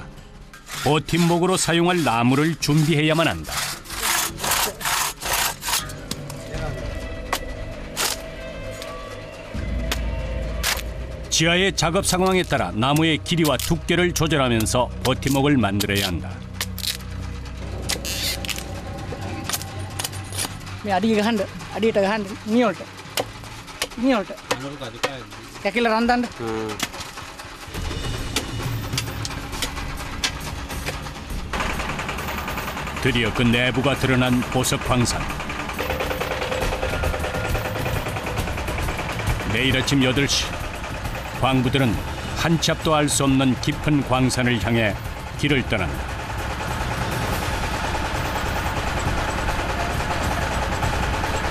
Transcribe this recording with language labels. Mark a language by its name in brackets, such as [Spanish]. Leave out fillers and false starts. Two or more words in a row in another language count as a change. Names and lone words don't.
[Korean] 버팀목으로 사용할 나무를 준비해야만 한다. 지하의 작업 상황에 따라 나무의 길이와 두께를 조절하면서 버팀목을 만들어야 한다. [Sinhala] මේ අඩිය ගහන්න අඩියට ගහන්න නියොල්ට කැකිල රන්දන්න. [Korean] 드디어 그 내부가 드러난 보석 광산. 내일 아침 8시 광부들은 한 치 앞도 알 수 없는 깊은 광산을 향해 길을 떠난다.